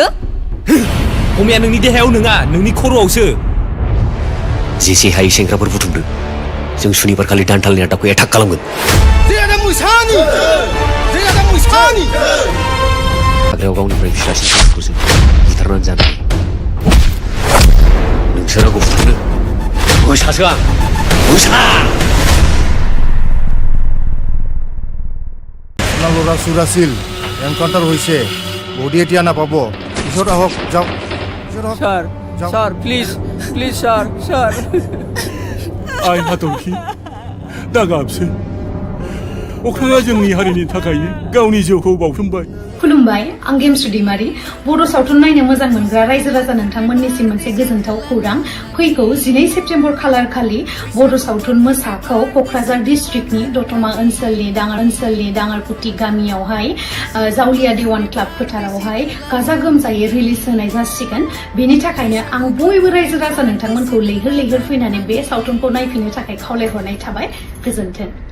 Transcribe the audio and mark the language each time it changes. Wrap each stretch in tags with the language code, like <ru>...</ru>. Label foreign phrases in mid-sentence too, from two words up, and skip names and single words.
<brx>अमाया नोंनि देहायाव नङा नोंनि खर'आवसो जेसे हायै सेंग्राफोर बुथुमदों जों सुनिबार खालि दानथालनि आदाखौ एटाक खालामगोन हाग्रायाव गावनिफ्राय फिसासिन सासेखौसो बुथारनानै जानाय नोंसोर आंखौ बुथारनो मोसासो आं मोसा</brx> <as>লৰা চুৰাছিল এনকাউণ্টাৰ হৈছে বডি এতিয়া নাপাব পিছত আহক যাওক</as> <en>sir sir please please sir sir</en> <brx>आइ हाथरखि दागाबसै अख्राङा जोंनि हारिनि थाखायनो गावनि जिउखौ बाउसोमबाय खुलुमबाय आं गेमस्रि दैमारि बर' सावथुन नायनो मोजां मोनग्रा रायजो राजा नोंथांमोननिसिम मोनसे गोजोनथाव खौरां फैगौ 12 सेप्तेम्बर खालार खालि बर' सावथुन मोसाखौ क'क्राझार डिस्ट्रिक्टनि दतमा ओनसोलनि दाङारकुटि गामियावहाय जावलिया देवान क्लाब फोथारावहाय गाजा गोमजायै रिलिज होनाय जासिगोन बेनि थाखायनो आं बयबो रायजो राजा नोंथांमोनखौ लैहोर लैहोर फैनानै बे सावथुनखौ नायफैनो थाखाय खावलायहरनाय थाबाय गोजोन्थों</brx>